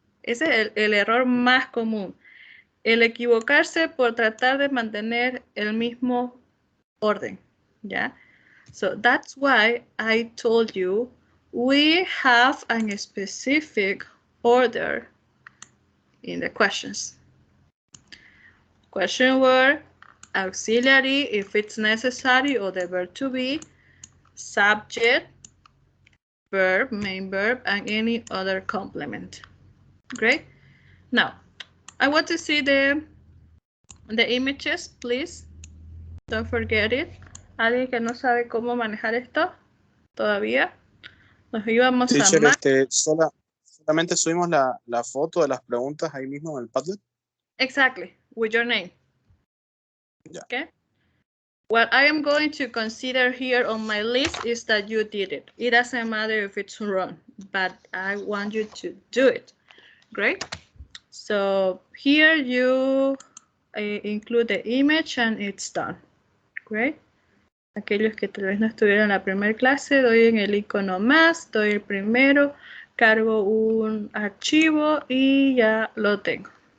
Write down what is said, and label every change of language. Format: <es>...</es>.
<es>Ese es el error más común. El equivocarse por tratar de mantener el mismo orden, ¿ya?</es> <en>So that's why I told you we have a specific order in the questions. Question word, auxiliary if it's necessary, or the verb to be, subject, verb, main verb, and any other complement. Great. Now, I want to see the images, please. Don't forget it.</en> <es>¿Alguien que no sabe cómo manejar esto todavía? Nos íbamos a</es> <en>Teacher,</en> <es>más. solamente subimos la foto de las preguntas ahí mismo en el Padlet.</es> <en>Exactly, with your name. Yeah. Okay. What I am going to consider here on my list is that you did it. It doesn't matter if it's wrong, but I want you to do it. Great. So here you include the image and it's done. Great.</en> <es>Aquellos que tal vez no estuvieron en la primera clase, doy en el icono más, doy el primero, cargo un archivo y ya lo tengo.</es>